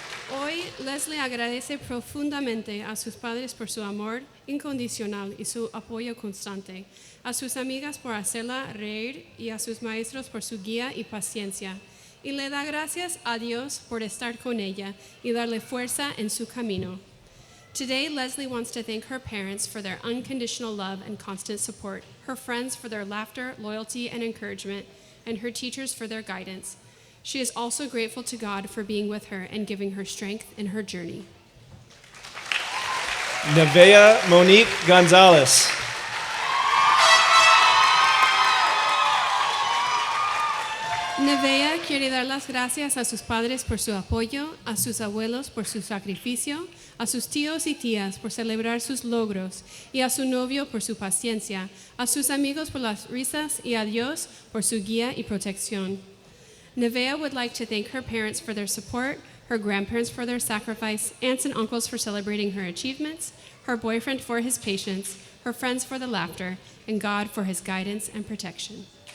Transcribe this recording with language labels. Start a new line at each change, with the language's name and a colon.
Spanish: Hoy, Leslie agradece profundamente a sus padres por su amor incondicional y su apoyo constante, a sus amigas por hacerla reír y a sus maestros por su guía y paciencia. Y le da gracias a Dios por estar con ella y darle fuerza en su camino.
English: Today, Leslie wants to thank her parents for their unconditional love and constant support, her friends for their laughter, loyalty, and encouragement, and her teachers for their guidance. She is also grateful to God for being with her and giving her strength in her journey. Nevea Monique Gonzalez.
Spanish: Nevea quiere dar las gracias a sus padres por su apoyo, a sus abuelos por su sacrificio, a sus tíos y tías por celebrar sus logros, y a su novio por su paciencia, a sus amigos por las risas y a Dios por su guía y protección.
English: Nevea would like to thank her parents for their support, her grandparents for their sacrifice, aunts and uncles for celebrating her achievements, her boyfriend for his patience, her friends for the laughter, and God for his guidance and protection.